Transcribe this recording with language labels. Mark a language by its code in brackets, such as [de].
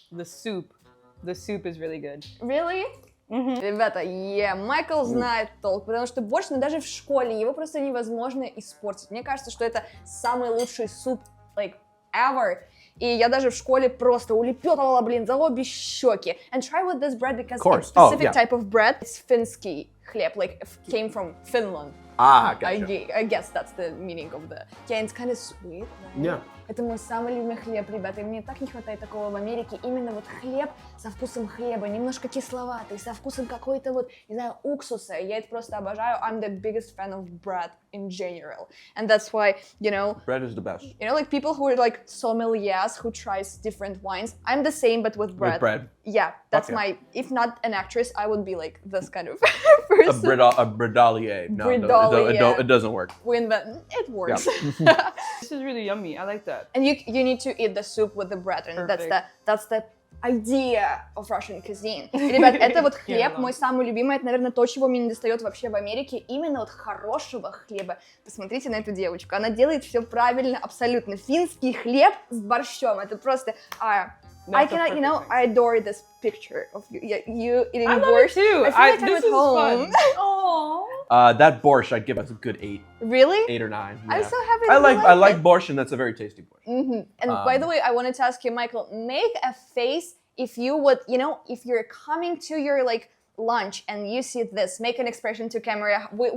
[en] The soup is really good. Really? [ru] Ребята, Майкл знает толк, потому что борщ, ну, даже в школе, его просто невозможно испортить. Мне кажется, что это самый лучший суп, [en] like, ever. [ru] И я даже в школе просто улепетывала, блин, за обе щеки. [en] And try with this bread because it's specific type of bread. It's [ru] финский хлеб, [en] like came from Finland. Ah, gotcha. I guess that's the meaning of the... Yeah, it's kind of sweet. Right? Yeah. [ru] Это мой самый любимый хлеб, ребята, и мне так не хватает такого в Америке. Именно вот хлеб со вкусом хлеба, немножко кисловатый, со вкусом какой-то вот, не знаю, уксуса. Я это просто обожаю. [en] I'm the biggest fan of bread in general. And that's why, you know... Bread is the best. You know, like people who are like sommeliers who tries different wines. I'm the same, but with bread. With bread? Yeah, that's Okay. my... If not an actress, I would be like this kind of person. A bredalier. No, it doesn't work. It works. Yeah. This is really yummy. I like that. And you need to eat the soup with the bread, and that's the idea of Russian cuisine. [ru] Ребят, это вот хлеб, мой самый любимый, это, наверное, то, чего мне не достает вообще в Америке, именно вот хорошего хлеба. Посмотрите на эту девочку, она делает все правильно, абсолютно. Финский хлеб с борщом, это просто... [en] I cannot, you know, I adore this picture of you eating borscht. I love it too. I feel like I'm at home. Aww. That borscht, I'd give us a good 8. Really? 8 or 9. Yeah. I'm so happy I like borscht, and that's a very tasty borscht. Mm-hmm. And by the way, I wanted to ask you, Michael, make a face if you would, you know, if you're coming to your like lunch and you see this, make an expression to camera.